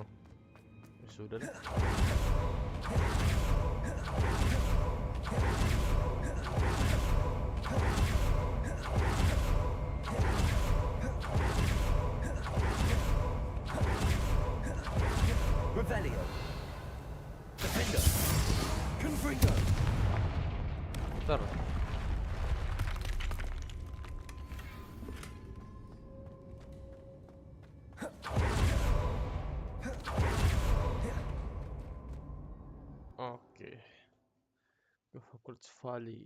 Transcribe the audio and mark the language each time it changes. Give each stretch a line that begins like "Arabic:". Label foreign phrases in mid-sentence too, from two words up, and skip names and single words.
Indonesian: Ya sudah deh. Revelio. Defender. Confringo. Muter. Oke. Ke Hogwarts Valley.